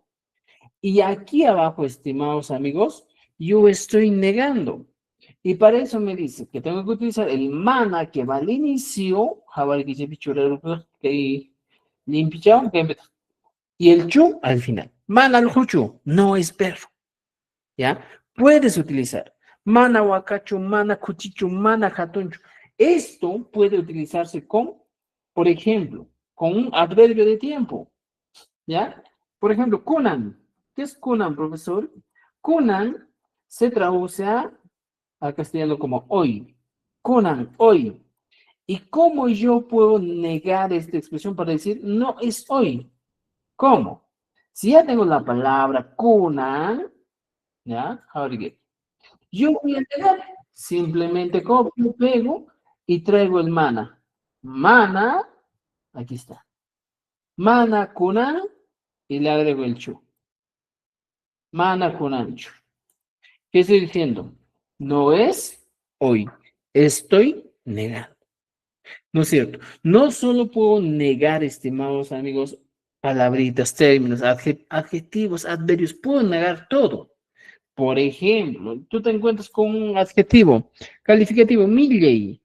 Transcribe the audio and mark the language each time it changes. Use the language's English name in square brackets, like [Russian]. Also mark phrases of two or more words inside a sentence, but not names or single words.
[Spanish] Y aquí abajo, estimados amigos, yo estoy negando. Y para eso me dice que tengo que utilizar el mana que va al inicio, y el chu al final. Mana al chu no es perro, ¿ya? Puedes utilizar [Quechua] mana huacacho, mana cuchicho, mana jatuncho. [Spanish] Esto puede utilizarse con, por ejemplo, con un adverbio de tiempo, ¿ya? Por ejemplo, kunan. ¿Qué es kunan, profesor? Kunan se traduce al castellano como hoy. Kunan, hoy. ¿Y cómo yo puedo negar esta expresión para decir no es hoy? ¿Cómo? Si ya tengo la palabra kunan, ¿ya? Yo voy a negar. Simplemente copio, pego y traigo el mana. Mana, aquí está. [Quechua] Mana kunan [Spanish] y le agrego el chu. [Quechua] Mana kunan chu. [Spanish] ¿Qué estoy diciendo? No es hoy. Estoy negando. ¿No es cierto? No solo puedo negar, estimados amigos, palabritas, términos, adjetivos, adverbios, puedo negar todo. Por ejemplo, tú te encuentras con un adjetivo calificativo, milley.